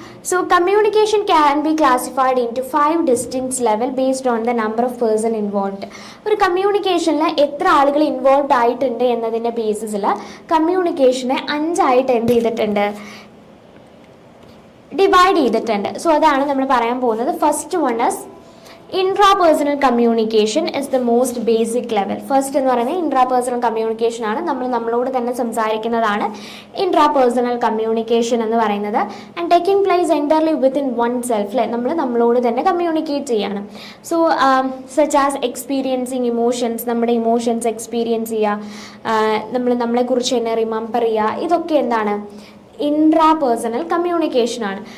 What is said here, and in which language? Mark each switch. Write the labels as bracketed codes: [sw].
[en] So communication can be classified into 5 distinct level based on the number of person involved. [ml] ഒരു കമ്മ്യൂണിക്കേഷനിൽ എത്ര ആളുകൾ involved ആയിട്ടുണ്ട് എന്നതിൻ്റെ ബേസിസിൽ കമ്മ്യൂണിക്കേഷനെ 5 എന്ത് ചെയ്തിട്ടുണ്ട്, ഡിവൈഡ് ചെയ്തിട്ടുണ്ട്. സോ അതാണ് നമ്മൾ പറയാൻ പോകുന്നത്. [en] First one is Intrapersonal communication is the most basic level. [ml] First എന്ന് പറയുന്നത് intrapersonal communication ആണ്. നമ്മളോട് തന്നെ സംസാരിക്കുന്നതാണ് intrapersonal communication എന്ന് പറയുന്നത്. [en] And taking place entirely within oneself. [ml] അല്ലേ, നമ്മളോട് തന്നെ കമ്മ്യൂണിക്കേറ്റ് ചെയ്യാണ്. So [en] such as experiencing emotions, [ml] നമ്മുടെ ഇമോഷൻസ് എക്സ്പീരിയൻസ് ചെയ്യുക, നമ്മളെക്കുറിച്ച് തന്നെ റിമെമ്പർ ചെയ്യുക, ഇതൊക്കെ എന്താണ്, intrapersonal communication ആണ്.